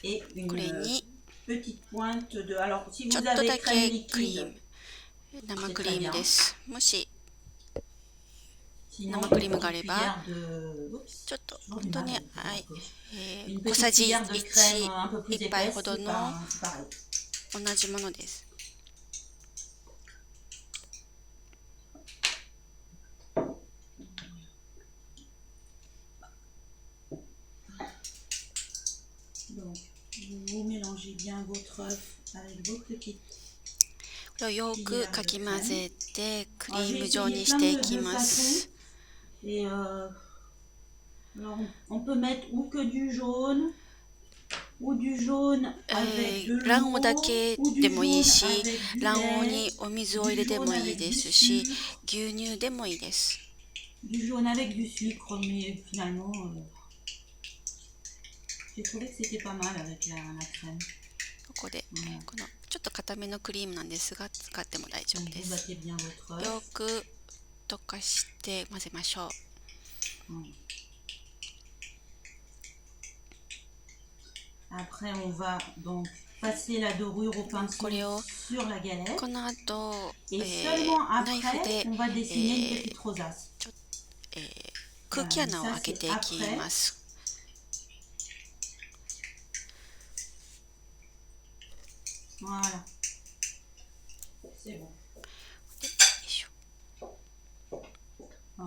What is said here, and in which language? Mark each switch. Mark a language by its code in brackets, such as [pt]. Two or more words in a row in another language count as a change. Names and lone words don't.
[fr] et une [ja] これに [fr] petite pointe de... Alors, si [ja] ちょ [fr] vous [ja] っと [fr] avez [ja] だ [fr] crème [ja] けクリー [fr] liquide, [ja] ム、生クリームです。もし [fr] sinon [ja] 生クリー [fr] une [ja] ムがあ [fr] petite [ja] れば [fr] cuillère de... Oups, [ja] ちょっと [fr] toujours [ja] 本 [fr] du [ja] 当 [fr] mal [ja] に、 [fr] avec la [ja] はい [fr] gauche. Une [ja] 小 [fr] petite [ja] さじ [fr] cuillère de crème un peu plus [ja] 1杯 [fr] épaisse, [ja] ほど [fr] c'est [ja] の [fr] pareil. [ja] 同じものです。 [fr] Donc, vous mélangez bien votre œuf avec votre petite. [ja] これをよくかき混ぜてクリーム状にしていきます。 [fr] Et alors, on peut mettre ou que du jaune, ou du jaune avec de [ja] 卵黄だ [fr] l'eau, [ja] け [fr] ou du [ja] でもいい [fr] jaune [ja] し、 [fr] avec du [ja] 卵黄 [fr] lait, [ja] にお水を入れてもいいですし、牛乳でもいいです。 [fr] du jaune avec du sucre, mais finalement, j'ai trouvé que c'était pas mal avec la crème. [ja] ここで、このちょっと固めのクリームなんですが使っても大丈夫 [fr] Donc [ja] で [fr] vous [ja] す。 [fr] battez bien votre [ja] よ [fr] œuf. [ja] く溶かして混ぜましょう。 [fr] Après, on va donc passer la dorure au pinceau sur la galette. [ja] この後、 [fr] Et seulement [ja] ナイフ [fr] après, [ja] で [fr] on va dessiner une petite rosace. [ja] 空気穴を開けていきます。 [fr] Voilà. C'est bon. [ja] よいしょ。 [fr] Voilà.